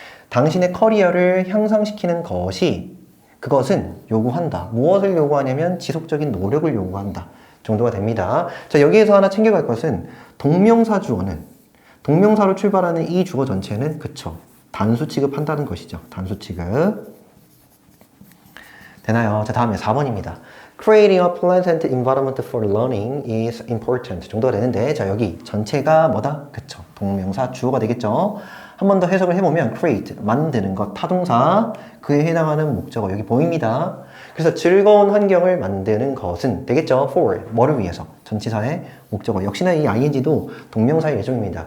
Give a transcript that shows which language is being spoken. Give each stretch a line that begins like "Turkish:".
Korean: 당신의 커리어를 향상시키는 것이 그것은 요구한다. 무엇을 요구하냐면 지속적인 노력을 요구한다. 정도가 됩니다. 자, 여기에서 하나 챙겨갈 것은 동명사 주어는 동명사로 출발하는 이 주어 전체는 그쵸. 단수 취급한다는 것이죠. 단수 취급. 되나요? 자, 다음에 4번입니다.
English: Creating a pleasant environment for learning is important.
Korean: 정도가 되는데, 자, 여기 전체가 뭐다? 그쵸. 동명사 주어가 되겠죠. 한 번 더 해석을 해보면 create, 만드는 것, 타동사, 그에 해당하는 목적어 여기 보입니다. 그래서 즐거운 환경을 만드는 것은 되겠죠. for, 뭐를 위해서? 전치사의 목적어. 역시나 이 ing도 동명사의 예종입니다.